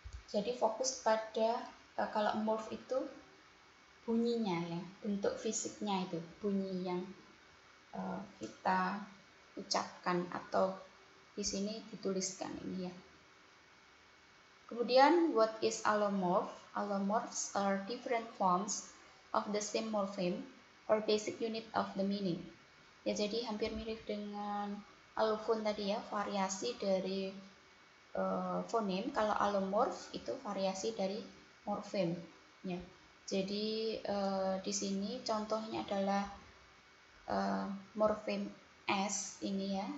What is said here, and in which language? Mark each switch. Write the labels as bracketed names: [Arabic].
[Indonesian] Jadi fokus pada kalau morph itu bunyinya ya, bentuk fisiknya itu, bunyi yang kita ucapkan atau di sini dituliskan ini ya. Kemudian [English] what is allomorph? Allomorphs are different forms of the same morpheme or basic unit of the meaning. [Indonesian] Ya, jadi hampir mirip dengan allophone tadi ya, variasi dari fonem. Kalau allomorph itu variasi dari morfem. Ya, jadi di sini contohnya adalah morfem s ini ya.